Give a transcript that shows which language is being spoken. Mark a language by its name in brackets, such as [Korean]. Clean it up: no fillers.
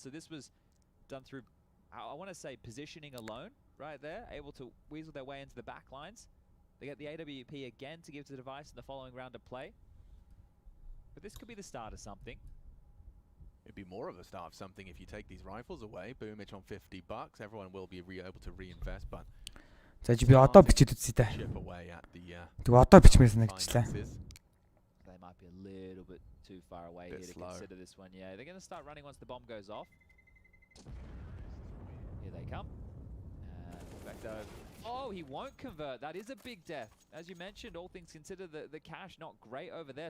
[English] So this was done through, I want to say, positioning alone, right there, able to weasel their way into the back lines. They get the AWP again to give to the Device in the following round of play. But this could be the start of something. It'd be more of a start of something if you take these rifles away. Boomich on $50. Everyone will be able to reinvest, but [Mongolian] За би одоо бичиж үзье та. Тэг одоо бичмээр санагчлаа. [English] They might be a little bit too far away here to consider this one. Yeah, they're going to start running once the bomb goes off. Here they come. Perfecto. Oh, he won't convert. That is a big death. As you mentioned, all things considered, the cash not great over there.